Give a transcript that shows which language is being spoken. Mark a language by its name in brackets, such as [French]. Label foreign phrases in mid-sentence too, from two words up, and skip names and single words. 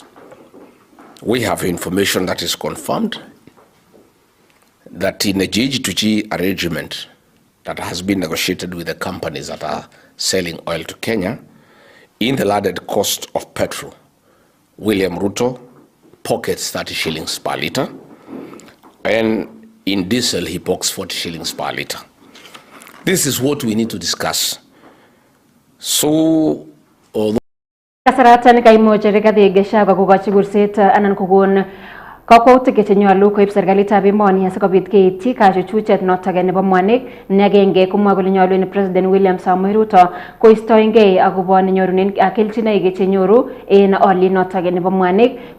[English] We have information that is confirmed that in a G2G arrangement that has been negotiated with the companies that are selling oil to Kenya, in the landed cost of petrol, William Ruto pockets 30 shillings per litre, and in diesel, he pockets 40 shillings per litre. This is what we need to discuss. So, although [Kalenjin] kasaratan kaimuch Rigathi Gachagua kokochi kurset anan kokon kakwautik chenyolu koib serikalitab emoni asikobit keityi kachuchuchet notok nebo mwanik ne agenge komwa kole nyolu ni President William Samoei Ruto koistoengei akobo nenyorunen kelchinoik chenyoru en oliet notok nebo mwanik.